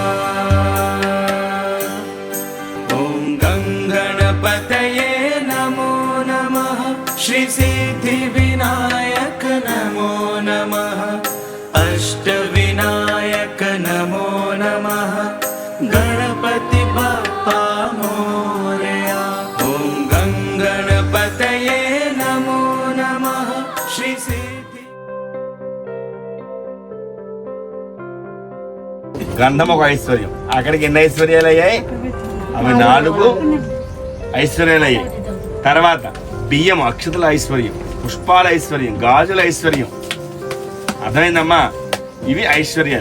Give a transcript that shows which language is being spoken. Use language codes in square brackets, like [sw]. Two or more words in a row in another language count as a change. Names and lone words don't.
[sa] ॐ गणपतये नमो नमः श्री सिद्धिविनायक नमो नमः अष्टविनायक नमो नमः [mr] गणपति बप्पा मोरया [sa] ॐ गणपतये नमो नमः श्री सिद्धि [te] గంధం ఒక ఐశ్వర్యం. అక్కడికి ఎన్ని ఐశ్వర్యాలు అయ్యాయి? అవి 4 ఐశ్వర్యాలు అయ్యాయి. తర్వాత బియ్యం అక్షతల ఐశ్వర్యం, పుష్పాల ఐశ్వర్యం, గాజుల ఐశ్వర్యం. అర్థమైందమ్మా? ఇవి ఐశ్వర్యాలు.